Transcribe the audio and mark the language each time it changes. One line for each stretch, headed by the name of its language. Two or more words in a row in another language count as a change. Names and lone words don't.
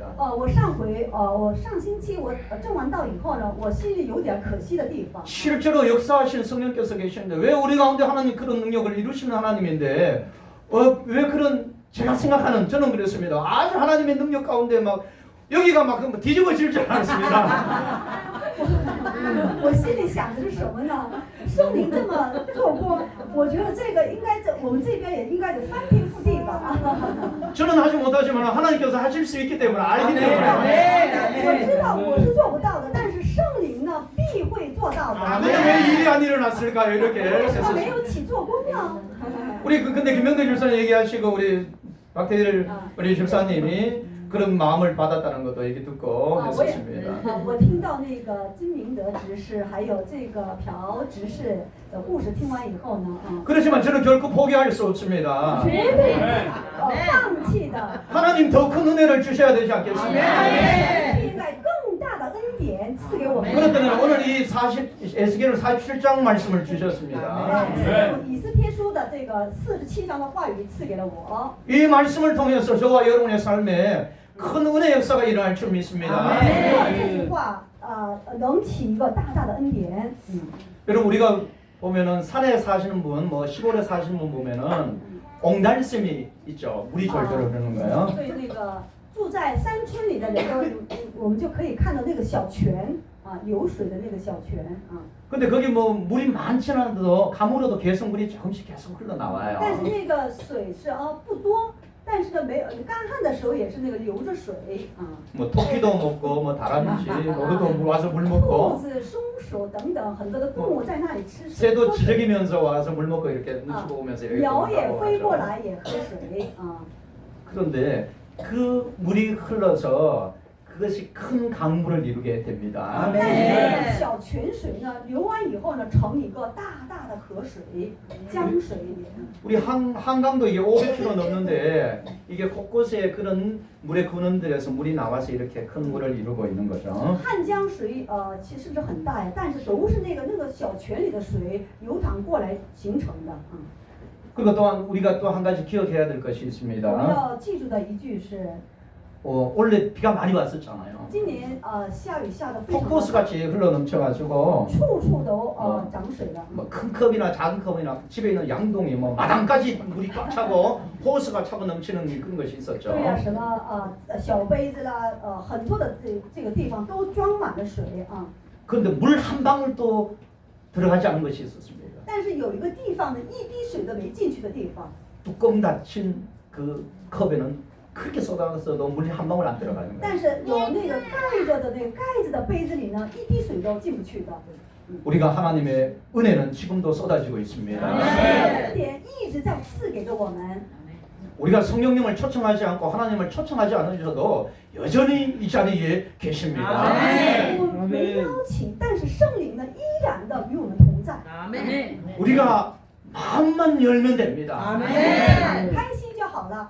Chinese: 我上星期我证完道以后呢，我心里有点可惜的地方。
Korean: 실제로 역사하신 성령께서 계시는데 왜 우리 가운데 하나님 그런 능력을 이루시는 하나님인데 왜 그런 제가 생각하는 저는 그랬습니다. 아주 하나님의 능력 가운데 막 여기가 막 뒤집어질 줄 알았습니다.
Chinese: 我心里想的是什么呢？圣灵这么做过，我觉得这个应该我们这边也应该得翻天覆地吧。
Korean: 저는 하지 못하지만 하나님께서 하실 수 있기 때문에 알기 때문에
Chinese: 我知道我是做不到的，但是圣灵呢必会做到的。
Korean: 근데 왜 일이 안 일어났을까요? 이렇게
Chinese: 为什么没
Korean: 했었어요.
Chinese: 有起做工呢？
Korean: 우리 근데 김명대 집사님 얘기하시고 우리 박태일 우리 집사님이 그런 마음을 받았다는 것도 얘기 듣고
Chinese: 我也
Korean: 했었습니다.
Chinese: 我听到那个金明德执事还有这个朴执事的故事听完以后呢，
Korean: 그렇지만 저는 결코 포기할 수 없습니다.
Chinese: 绝对放弃的。
Korean: 하나님 더 큰 은혜를 주셔야 되지 않겠습니까?
Chinese: 应该更大的恩典赐给我们。
Korean: 그렇다면 오늘 이 에스겔 47장 말씀을 주셨습니다.
Chinese: 以斯帖书的这个47章的话语赐给了我。
Korean: 이 말씀을 통해서 저와 여러분의 삶에 큰 은혜 역사가 일어날 줄 믿습니다.
Chinese: 这句话能起一个大大的恩典。
Korean: 여러분 우리가 보면은 산에 사시는 분, 뭐 시골에 사시는 분 보면은 옹달샘이 있죠. 물이 절절 흐르는 거예요.
Chinese: 对那个住在山村里的人都，我们就可以看到那个小泉流水的那个小泉
Korean: 근데 거기 뭐 물이 많지는 않아도 가물어도 계속 물이 조금씩 계속 흘러나와요.
Chinese: 但是那个水是不多，但是呢没有干旱的时候也是那个流着水
Korean: 뭐 토끼도 먹고 뭐 다람쥐, 너도 와서 물
Chinese: 兔
Korean: 먹고
Chinese: 子、松鼠等等很多的动物在那里吃水，
Korean: 새도 지저귀면서 와서 물 먹고 이렇게 눈치 보면서 이렇게
Chinese: 鸟也
Korean: 나오고
Chinese: 飞过
Korean: 하죠.
Chinese: 来也喝水
Korean: 그런데 그 물이 흘러서 그것이 큰 강물을 이루게 됩니다.
Chinese: 但是那个小泉水呢流完以后呢，成一个大大的河水，江水。
Korean: 우리 한강도 이게 500km 넘는데 이게 곳곳에 그런 물의 근원들에서 물이 나와서 이렇게 큰 물을 이루고 있는 거죠.
Chinese: 汉江水其实是很大呀，但是都是那个小泉里的水流淌过来形成的。
Korean: 그리고 또한 우리가 또 한 가지 기억해야 될 것이
Chinese: 我们
Korean: 있습니다.
Chinese: 要记住的一句是，
Korean: 원래 비가 많이 왔었잖아요.
Chinese: 今年下雨下的非常
Korean: 폭포수
Chinese: 大，
Korean: 같이 흘러 넘쳐가지고
Chinese: 处处都涨水了。
Korean: 뭐 큰 컵이나 작은 컵이나 집에 있는 양동이 뭐 마당까지 물이 꽉 차고 호스가 차고 넘치는 그런 것이 있었죠.
Chinese: 对呀，什么小杯子啦，很多的这个地方都装满了水啊。
Korean: 그런데 물 한 방울도 들어가지 않은 것이 있었습니다.
Chinese: 但是有一个地方呢，一滴水都没进去的地方，
Korean: 뚜껑 닫힌 그 컵에는 크게 쏟아서도 물이 한 방울 안 들어가는 거예요.
Chinese: 但是有那个盖着的那个盖子的杯子里呢，一滴水都进不去的。
Korean: 우리가 하나님의 은혜는 지금도 쏟아지고 있습니다.
Chinese: 恩典一直在赐给着我们。
Korean: 우리가 성령님을 초청하지 않고 하나님을 초청하지 않으셔도 여전히 이 자리에 계십니다.
Chinese: 我们没邀请，但是圣灵呢，依然的与我们同在。
Korean: 우리가 마음만 열면 됩니다.
Chinese: 开心就好了。